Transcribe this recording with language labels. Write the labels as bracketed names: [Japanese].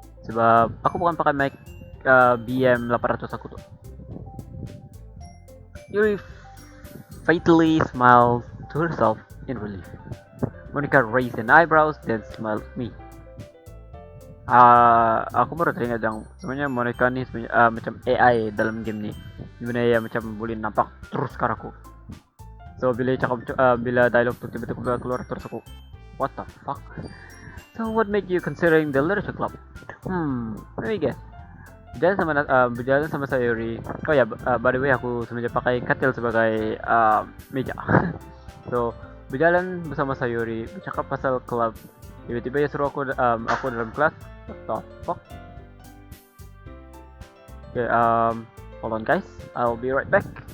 [Malay] Sebab aku bukan pakai mic BM 800 aku tuh. [English] Yuri fatally smiles to herself in relief. Monica raised an eyebrows, then smiled at me. [Malay] Aku baru teringat yang sebenarnya Monica nih sebenarnya macam AI dalam game nih. Gimana ya macam boleh nampak terus ke aku. So bila cakap bila dialog tuh tiba-tiba keluar terus aku, [English] what the fuck? So what made you considering the literature club? Let me guess. [Malay] Berjalan sama Sayuri. Oh ya, [English] by the way [Malay] aku semenjak pakai katil sebagai meja. So berjalan bersama Sayuri, bercakap pasal club. Tiba-tiba ya suruh aku dalam kelas. [English] What the fuck? Okay, hold on guys, I'll be right back.